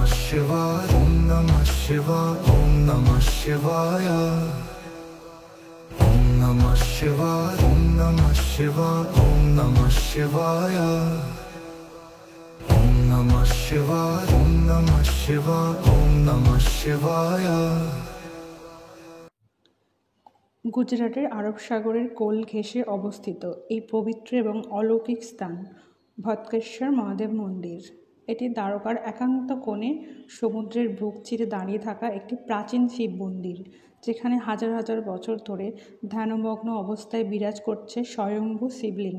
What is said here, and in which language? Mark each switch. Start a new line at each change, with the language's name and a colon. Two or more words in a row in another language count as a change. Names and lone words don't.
Sanskrit: शिवाय ओम नमः शिवाय ओम नमः शिवाय ओम नमः शिवाय ओम नमः शिवाय ओम नमः शिवाय ओम नमः शिवाय ओम नमः शिवाय ओम नमः शिवाय।
Bangla: গুজরাটের আরব সাগরের কোল ঘেঁষে অবস্থিত এই পবিত্র এবং অলৌকিক স্থান ভটকেশ্বর মহাদেব মন্দির। এটি দ্বারকার একান্ত কোণে সমুদ্রের বুক চিরে দাঁড়িয়ে থাকা একটি প্রাচীন শিব মন্দির, যেখানে হাজার হাজার বছর ধরে ধ্যানমগ্ন অবস্থায় বিরাজ করছে স্বয়ম্ভু শিবলিঙ্গ।